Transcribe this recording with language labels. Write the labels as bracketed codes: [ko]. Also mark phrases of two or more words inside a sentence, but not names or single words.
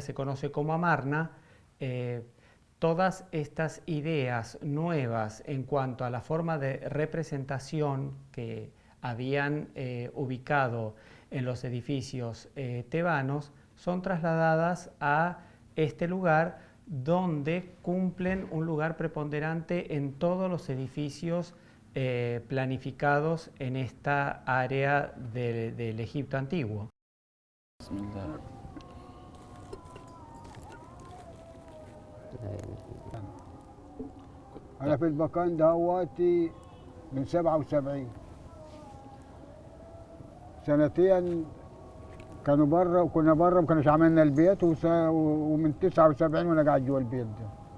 [es] se conoce como Amarna, todas estas ideas nuevas en cuanto a la forma de representación que habían ubicado en los edificios tebanos son trasladadas a este lugar, donde cumplen un lugar preponderante en todos los edificios planificados en esta área del Egipto antiguo. [ar] أنا في المكان دهواتي من 77 سنتين كانوا برا وكنا برا ما كانوش عملنا البيت ومن 79 وانا قاعد جوا البيت ده.